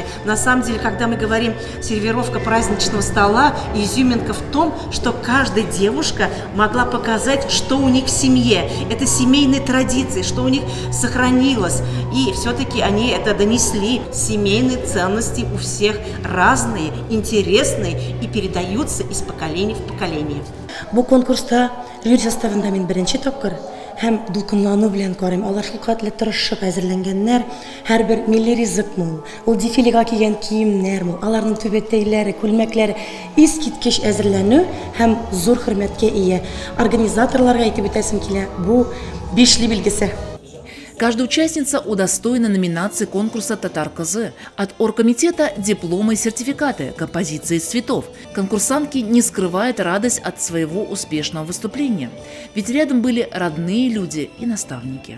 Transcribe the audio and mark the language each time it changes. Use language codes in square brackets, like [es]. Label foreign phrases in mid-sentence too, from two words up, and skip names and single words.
[ru] На самом деле, когда мы говорим сервировка праздничного стола, изюминка в том, что каждая девушка могла показать, что у них в семье. Это семейные традиции, что у них сохранилось. И все-таки они это донесли. Семейные ценности у всех разные, интересные и передаются из поколения в поколение. [tt] Бу конкурста жюри составында мин беренче тапкыр һәм дулкынлану белән карыйм. Алар шулкатлы тырышып әзерләнгәннәр. Һәрбер милли ризыкмы, ул дефилега кигән киемнәрме, аларның түбәтәйләре, күлмәкләре искиткеч әзерләнү һәм зур хөрмәткә ия. Организаторларга әйтеп үтәсем килә, бу бишле билгесе. [ru] Каждая участница удостоена номинации конкурса «Татар-КЗ». От оргкомитета дипломы и сертификаты, композиции из цветов. Конкурсантки не скрывают радость от своего успешного выступления. Ведь рядом были родные люди и наставники.